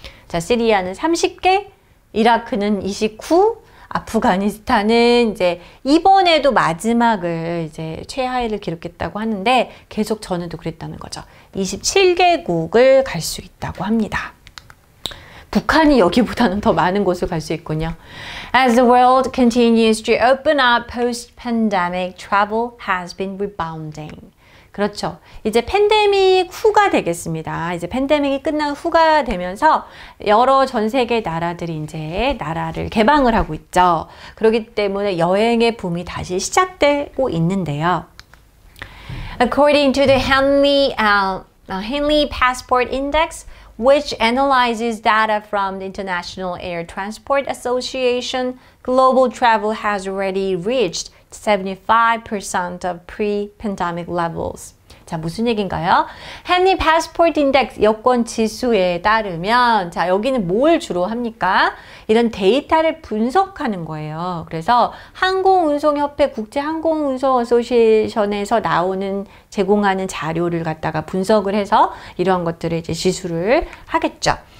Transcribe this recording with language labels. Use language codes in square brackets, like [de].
[ko] 자, 시리아는 30개, 이라크는 29, 아프가니스탄은 이제 이번에도 마지막을 이제 최하위를 기록했다고 하는데 계속 전에도 그랬다는 거죠. 27개국을 갈 수 있다고 합니다. 북한이 여기보다는 더 많은 곳을 갈 수 있군요. [en] As the world continues to open up post-pandemic, travel has been rebounding. [ko] 그렇죠. 이제 팬데믹 후가 되겠습니다. 이제 팬데믹이 끝난 후가 되면서 여러 전 세계 나라들이 이제 나라를 개방을 하고 있죠. 그렇기 때문에 여행의 붐이 다시 시작되고 있는데요. [en] According to the Henley Passport Index, which analyzes data from the International Air Transport Association, global travel has already reached 75% of pre-pandemic levels. [ko] 자, 무슨 얘기인가요? Henry Passport Index 여권 지수에 따르면 자, 여기는 뭘 주로 합니까? 이런 데이터를 분석하는 거예요. 그래서 항공운송협회 국제항공운송 어소시에이션에서 나오는 제공하는 자료를 갖다가 분석을 해서 이러한 것들을 이제 지수를 하겠죠.